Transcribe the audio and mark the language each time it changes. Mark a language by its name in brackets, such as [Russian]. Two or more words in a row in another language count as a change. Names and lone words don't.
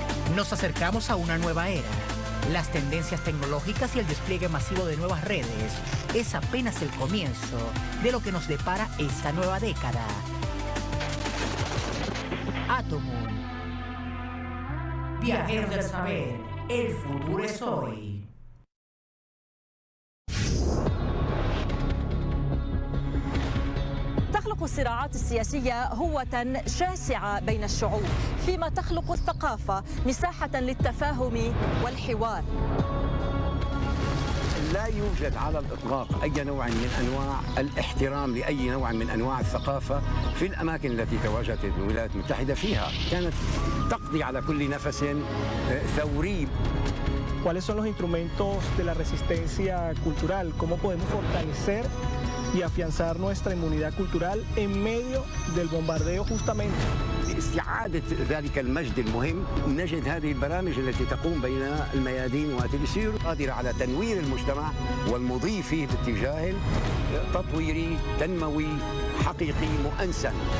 [Spanish] Nos acercamos a una nueva era. Las tendencias tecnológicas y el despliegue masivo de nuevas redes es apenas el comienzo de lo que nos depara esta nueva década. Atomoon. Viajeros del saber, el futuro es hoy. [Arabic] تخلق الصراعات السياسية هوة شاسعة بين الشعوب، فيما تخلق الثقافة مساحة للتفاهم والحوار. لا يوجد على الإطلاق أي نوع من أنواع الاحترام لأي نوع من أنواع الثقافة في الأماكن التي تواجدت الولايات المتحدة فيها. كانت تقضي على كل نفس ثوري. [Spanish] ¿Cuáles son los instrumentos de la resistencia cultural? ¿Cómo podemos fortalecer y afianzar nuestra inmunidad cultural en medio del bombardeo justamente? [Arabic] لاستعادة ذلك المجد المهم نجد هذه البرامج التي تقوم بين الميادين وتلسير قادرة على تنوير المجتمع والمضي فيه باتجاه تطويري تنموي حقيقي مؤنسا.